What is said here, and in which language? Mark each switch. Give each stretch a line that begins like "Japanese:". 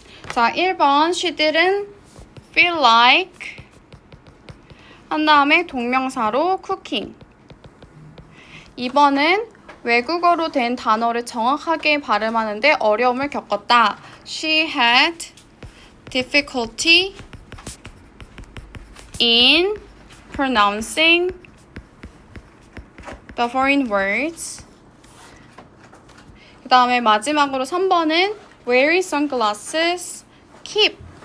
Korean: 자, 1번
English: she didn't feel like
Korean: 한 다음에 동명사로 cooking. 2번은 외국어로 된 단어를 정확하게 발음하는데 어려움을 겪었다.
English: She had difficulty in pronouncing the foreign words.
Korean: 그 다음에 마지막으로 3번은
English: wearing sunglasses keep.